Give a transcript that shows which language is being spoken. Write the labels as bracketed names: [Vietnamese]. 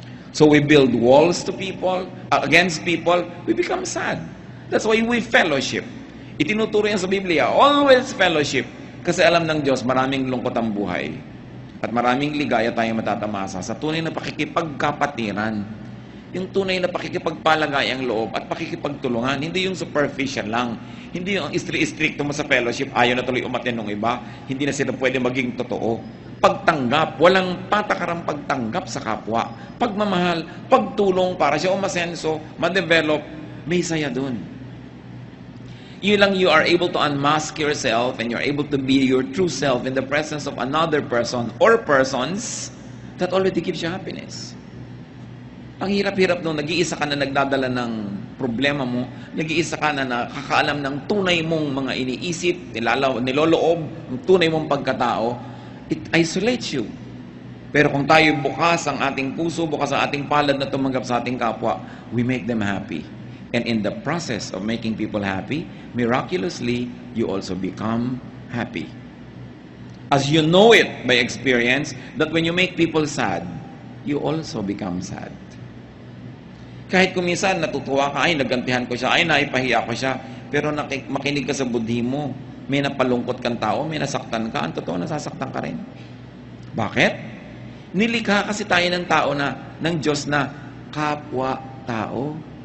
[English] So we build walls to people, against people, we become sad. That's why we fellowship. [Filipino] Itinuturo yan sa Biblia, [English] always fellowship. [Filipino] Kasi alam ng Diyos, maraming lungkot ang buhay. At maraming ligaya tayong matatamasa sa tunay na pakikipagkapatiran. Yung tunay na pakikipagpalagay ang loob at pakikipagtulungan. Hindi yung superficial lang. Hindi yung strict mo sa fellowship, ayaw na tuloy umatin ng iba. Hindi na sila pwede maging totoo. Pagtanggap, walang patakarang pagtanggap sa kapwa. Pagmamahal, pagtulong para siya umasenso, ma-develop, may saya dun. Yun lang, [English] you are able to unmask yourself and you're able to be your true self in the presence of another person or persons that already gives you happiness. [Filipino] Ang hirap-hirap nung nag-iisa ka na nagdadala ng problema mo, nag-iisa ka na nakakaalam ng tunay mong mga iniisip, niloloob, ang tunay mong pagkatao, [English] it isolates you. [Filipino] Pero kung tayo bukas ang ating puso, bukas ang ating palad na tumanggap sa ating kapwa, [English] we make them happy. And in the process of making people happy, miraculously, you also become happy. As you know it by experience, that when you make people sad, you also become sad. [Filipino] Kahit kung minsan natutuwa ka, ay nagantihan ko siya, ay naipahiya ko siya, pero makinig ka sa budhi mo, may napalungkot kang tao, may nasaktan ka, ang totoo nasasaktan ka rin. Bakit? Nilikha kasi tayo ng tao ng Diyos na kapwa-tao.